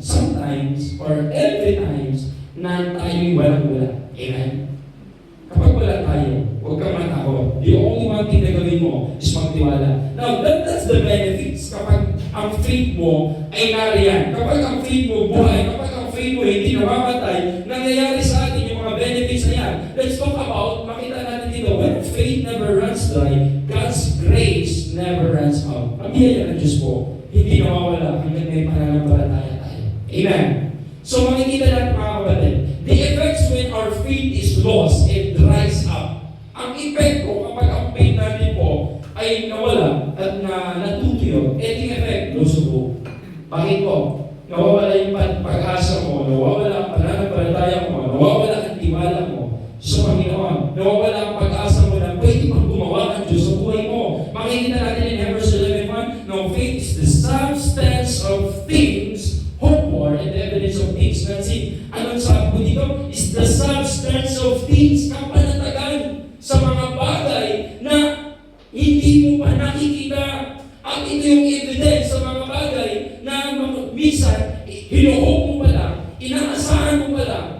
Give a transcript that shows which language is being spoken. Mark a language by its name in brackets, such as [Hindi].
[English] Sometimes, or every times, [Filipino] na tayo'y walang-wala. [English] Amen? [Filipino] Kapag wala tayo, huwag kang matakot. [English] The only one thing [Filipino] na gawin mo is magtiwala. [English] Now, that's the benefits [Filipino] kapag ang faith mo ay nariyan. Kapag ang faith mo buhay, kapag ang faith mo hindi namamatay, nangyayari sa atin yung mga benefits na yan. [English] Let's talk about, [Filipino] makita natin dito, [English] when faith never runs dry, God's grace never runs out. [Filipino] Ang biyaya ng Diyos po, hindi nawawala hanggang may pananampalataya tayo. Amen? [English] So [Filipino] makikita natin mga kapatid, [English] the effects when our faith is lost, it dries up. [Filipino] Ang epekto kapag ang faith natin po ay nawala at natutuyo, yung effect, lusubo. Bakit po? Nawawala yung pag-asa mo, nawawala ang pananampalataya mo, nawawala ang tiwala mo sa Panginoon, nawawala ang pag-asa mo na pwede pang gumawa ang Diyos sa buhay mo. Makikita natin [English] in Hebrews 11:1, no, faith is the substance of things hoped for and the evidence of things not seen. [Filipino] Anong sabi ko dito? [English] Is the substance of things, [Filipino] kapanatagan sa mga bagay na hindi mo pa nakikita. At ito yung evidence sa mga bagay na minsan, hinuhope mo pala, inaasahan mo pala.